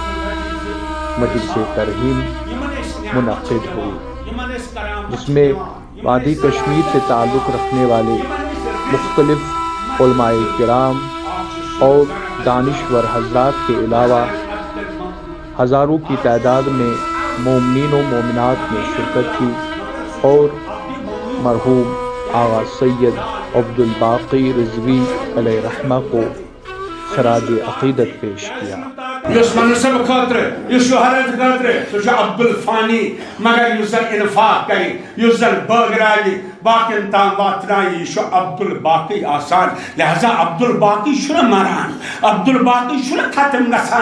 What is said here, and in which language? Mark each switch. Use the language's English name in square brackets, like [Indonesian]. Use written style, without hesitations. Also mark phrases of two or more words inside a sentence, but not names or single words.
[Urdu] مجلس ترحیم منعقد ہوئی، جس میں وادی کشمیر سے تعلق رکھنے والے مختلف علماء کرام اور دانشور حضرات کے علاوہ ہزاروں کی تعداد میں مومنین و مومنات نے شرکت کی اور مرحوم آغا سید عبد الباقی رضوی علیہ رحمہ کو خراج عقیدت پیش کیا۔ [Kashmiri] یس منصب خاطر یس شہرت خاطر سہ عبد الفانی مگر یس زن انفاق کری یس زن بٲگراوِ باقین تام واتنایہِ یہِ چھُ عبد الباقی آسان لہذا عبد الباقی چھُنہٕ مران عبد الباقی چھُنہٕ ختم گژھان